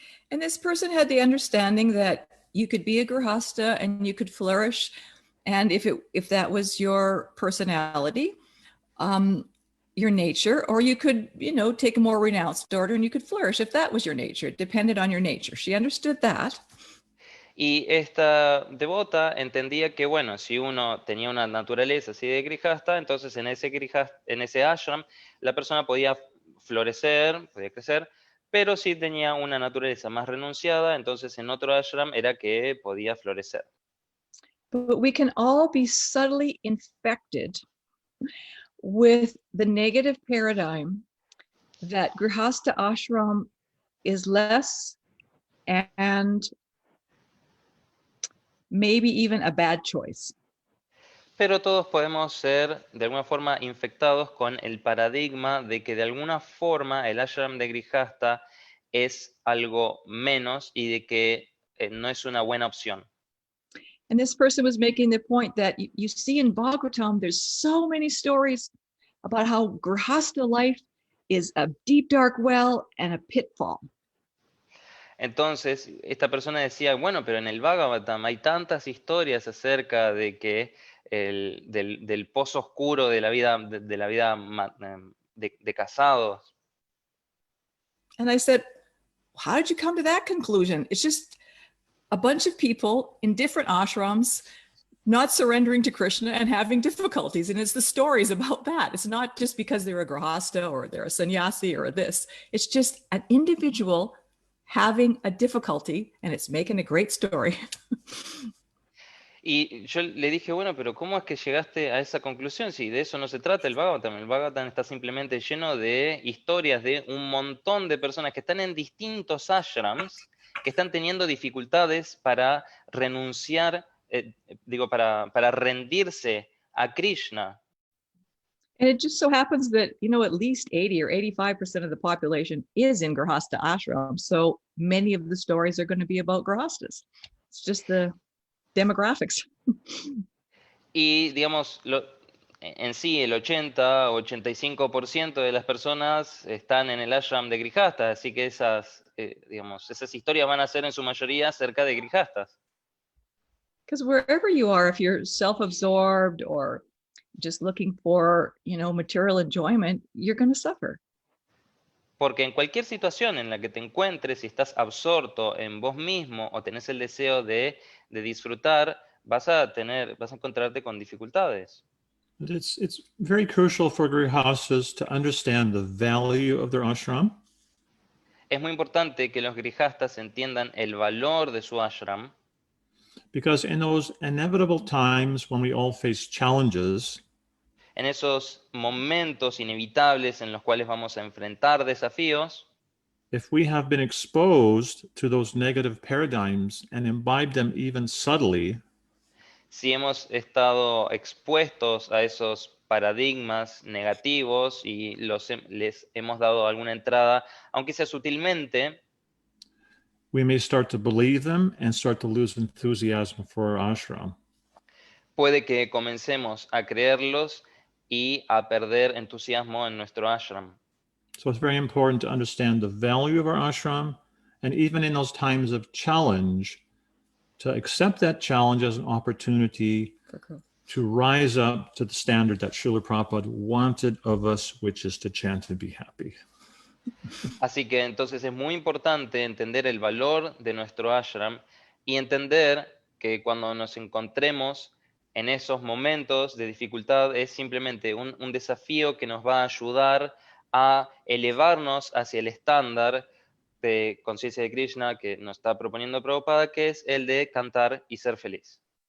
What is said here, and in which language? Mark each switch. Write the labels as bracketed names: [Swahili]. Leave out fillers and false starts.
[English] And this person had the understanding that you could be a Grihastha and you could flourish, and if that was your personality, your nature, or you could, take a more renounced order and you could flourish if that was your nature. It depended on your nature. She understood that. [Spanish] Y esta devota entendía que, bueno, si uno tenía una naturaleza así de grijasta, entonces en ese ashram la persona podía florecer, podía crecer, pero si tenía una naturaleza más renunciada, entonces en otro ashram era que podía florecer. [English] But we can all be subtly infected with the negative paradigm that Grihastha ashram is less and maybe even a bad choice. [Spanish] Pero todos podemos ser de alguna forma infectados con el paradigma de que de alguna forma el ashram de Grihastha es algo menos y de que no es una buena opción. [English] And this person was making the point that you see in Bhagavatam, there's so many stories about how Grihastha life is a deep, dark well and a pitfall. [Spanish] Entonces, esta persona decía, bueno, pero en el Bhagavatam hay tantas historias acerca de que del pozo oscuro de la vida, de casados. [English] And I said, how did you come to that conclusion? It's just a bunch of people in different ashrams not surrendering to Krishna and having difficulties. And it's the stories about that. It's not just because they're a grihastha or they're a sannyasi or this. It's just an individual having a difficulty, and it's making a great story. [Spanish] Y yo le dije, bueno, pero ¿cómo es que llegaste a esa conclusión? Si de eso no se trata el Bhagavatam. El Bhagavatam está simplemente lleno de historias de un montón de personas que están en distintos ashrams, que están teniendo dificultades para renunciar, para rendirse a Krishna. [English] And it just so happens that, at least 80 or 85% of the population is in Grihastha ashram. So many of the stories are going to be about Grihasthas. It's just the demographics. [Spanish] Y digamos, en sí el 80-85% de las personas están en el ashram de Grihastha, así que esas historias van a ser en su mayoría acerca de Grihasthas. [English] Because wherever you are, if you're self-absorbed or just looking for, material enjoyment, you're going to suffer. [Spanish] Porque en cualquier situación en la que te encuentres, si estás absorto en vos mismo o tenés el deseo de disfrutar, vas a encontrarte con dificultades. [English] It's very crucial for grihasthas to understand the value of their ashram. [Spanish] Es muy importante que los grihasthas entiendan el valor de su ashram. [English] Because in those inevitable times when we all face challenges, [Spanish] en esos momentos inevitables en los cuales vamos a enfrentar desafíos, [English] if we have been exposed to those negative paradigms and imbibed them even subtly, [Spanish] si hemos estado expuestos a esos paradigmas negativos y les hemos dado alguna entrada, aunque sea sutilmente, [English] we may start to believe them and start to lose enthusiasm for our ashram. [Spanish] Puede que comencemos a creerlos y a perder entusiasmo en nuestro ashram. [English] So it's very important to understand the value of our ashram, and even in those times of challenge, to accept that challenge as an opportunity to rise up to the standard that Srila Prabhupada wanted of us, which is to chant and be happy. [Spanish] Así que entonces es muy importante entender el valor de nuestro ashram y entender que cuando nos encontremos en esos momentos de dificultad es simplemente un desafío que nos va a ayudar a elevarnos hacia el estándar de conciencia de Krishna que nos está proponiendo Prabhupada, que es el de cantar y ser feliz.